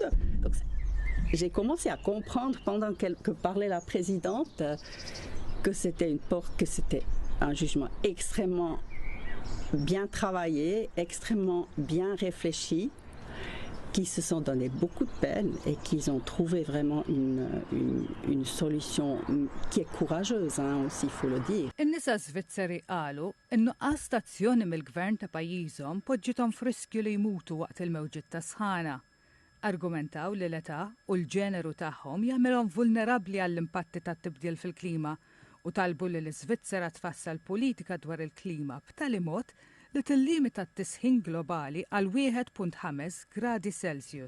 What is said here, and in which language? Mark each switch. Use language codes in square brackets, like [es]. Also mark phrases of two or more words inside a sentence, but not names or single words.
[fr] Donc j'ai commencé à comprendre pendant que parlait la présidente que c'était un jugement extrêmement bien travaillé, extrêmement bien réfléchi, qui se sont donné beaucoup de peine et qui ont trouvé vraiment une solution qui est courageuse, aussi, il faut le dire. [mt] In-nisa Svizzeri qalu in-nuqqas ta' azzjoni mill-gvern ta' pajjiżhom poġġithom f'riskju li jmutu waqt il-mewġiet ta' sħana. Argumentaw li l-età u l-ġeneru tagħhom jagħmilhom vulnerabbli għall-impatti tat-tibdil fil-klima u talbu li l-Iżvizzera tfassal politika dwar il-klima b'tali mod li tillimita t-tisħin globali għal 1.5 gradi Celsius.